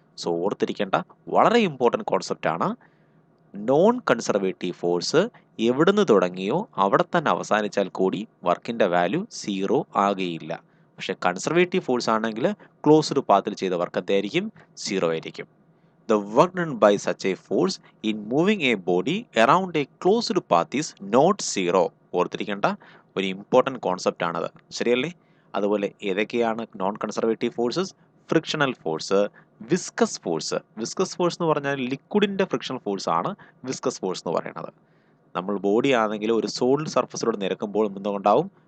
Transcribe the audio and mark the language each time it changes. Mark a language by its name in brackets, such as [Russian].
[Malayalam] So ഓർത്തിരിക്കേണ്ട വളരെ important concept ആണ്. നോൺ കൺസർവേറ്റീവ് ഫോഴ്സ് എവിടുന്ന് തുടങ്ങിയോ അവിടെ തന്നെ അവസാനിച്ചാൽ കൂടി വർക്കിൻ്റെ വാല്യൂ 0 ആകുകയില്ല. പക്ഷേ കൺസർവേറ്റീവ് ഫോഴ്സ് ആണെങ്കിൽ ക്ലോസ്ഡ് പാത്തിൽ ചെയ്ത വർക്ക് എന്തായിരിക്കും? 0 ആയിരിക്കും. [English] The work done by such a force in moving a body around a closed path is not 0. [Malayalam] ഓർത്തിരിക്കേണ്ട ഒരു ഇമ്പോർട്ടൻറ്റ് കോൺസെപ്റ്റ് ആണത്, ശരിയല്ലേ? അതുപോലെ ഏതൊക്കെയാണ് non conservative forces? Frictional force, viscous force. Viscous force എന്ന് പറഞ്ഞാൽ ലിക്വിഡിൻ്റെ ഫ്രിക്ഷണൽ ഫോഴ്സ് ആണ് വിസ്കസ് ഫോഴ്സ് എന്ന് പറയുന്നത്. നമ്മൾ ബോഡി ആണെങ്കിൽ ഒരു സോളിഡ് സർഫസിലൂടെ നിരക്കുമ്പോൾ എന്തുണ്ടാവും?